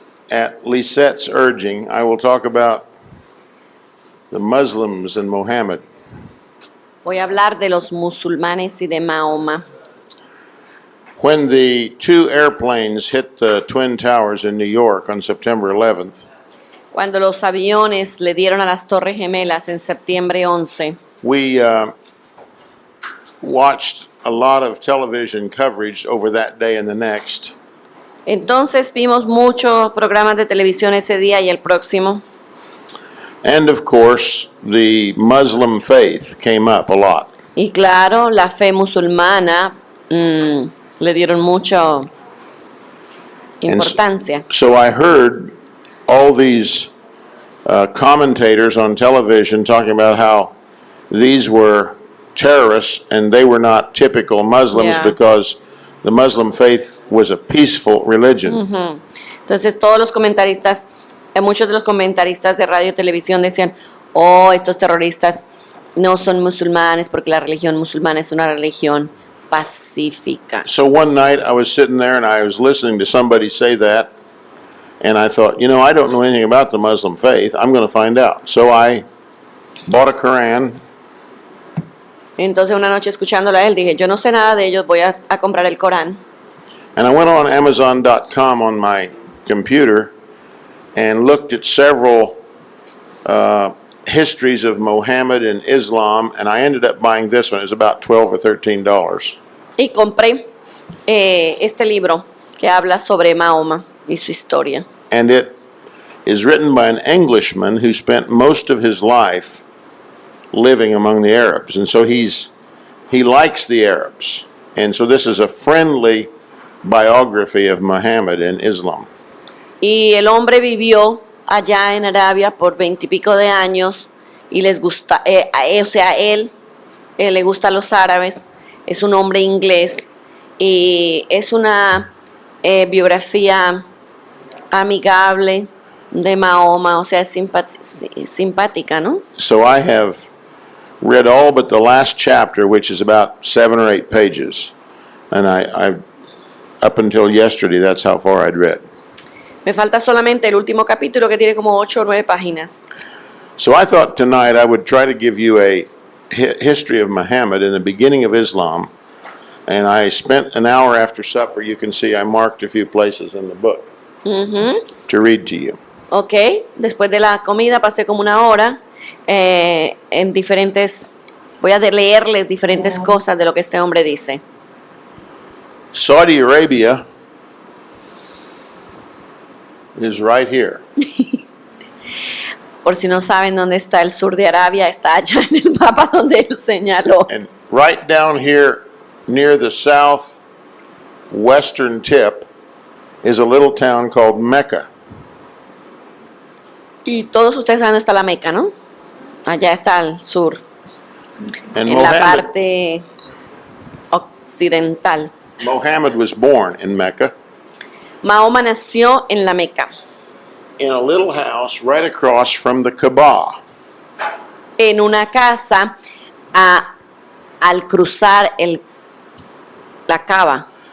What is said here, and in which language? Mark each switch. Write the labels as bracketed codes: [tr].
[en] at Lisette's urging, I will talk about the Muslims and Muhammad. [es] Voy a hablar de los musulmanes y de Mahoma. [en] When the two airplanes hit the Twin Towers in New York on September 11th, [es] Cuando los aviones le dieron a las Torres Gemelas en septiembre 11, [en] we watched a lot of television coverage over that day and the next. [es] entonces vimos muchos programas de televisión ese día y el próximo. [en] And of course, the Muslim faith came up a lot. [es] Y claro, la fe musulmana le dieron mucha importancia. [en] So I heard all these commentators on television talking about how these were terrorists and they were not typical Muslims Yeah. because the Muslim faith was a peaceful religion. [es] Entonces todos los comentaristas, muchos de los comentaristas de radio y televisión decían, oh, estos terroristas no son musulmanes porque la religión musulmana es una religión pacífica. [en] So one night I was sitting there and I was listening to somebody say that, and I thought, I don't know anything about the Muslim faith. I'm going to find out. So I bought a Quran. [es] Entonces una noche escuchándolo a él dije, yo no sé nada de ellos, voy a comprar el Corán. [en] And I went on Amazon.com on my computer and looked at several histories of Muhammad and Islam, and I ended up buying this one. It was about $12 or $13. [es] Y compré este libro que habla sobre Mahoma y su historia. [en] And it is written by an Englishman who spent most of his life living among the Arabs. And so he likes the Arabs. And so this is a friendly biography of Muhammad and Islam. [es] Y el hombre vivió allá en Arabia por 20 y pico de años y les gusta, él le gusta a los árabes, es un hombre inglés y es una biografía amigable de Mahoma, o sea, es simpática, ¿no? [en] So I have read all but the last chapter, which is about 7 or 8 pages. And I up until yesterday, that's how far I'd read. [es] Me falta solamente el último capítulo que tiene como 8 o 9 páginas. [en] So I thought tonight I would try to give you a history of Muhammad and the beginning of Islam. And I spent an hour after supper. You can see I marked a few places in the book to read to you. [es] Ok, después de la comida pasé como una hora en diferentes, voy a leerles diferentes cosas de lo que este hombre dice. [en] Saudi Arabia is right here. [es] Por si no saben dónde está el sur de Arabia, está allá en el mapa donde él señaló. [en] And right down here near the southwestern tip is a little town called Mecca. [es] Y todos ustedes saben dónde está la Meca, ¿no? Allá está al sur, [en] And [es] en la parte occidental. [en] Muhammad was born in Mecca [es] Mahoma nació en la Meca, [en] in a little house right across from the Kaaba. [es] en una casa al cruzar la Kaaba.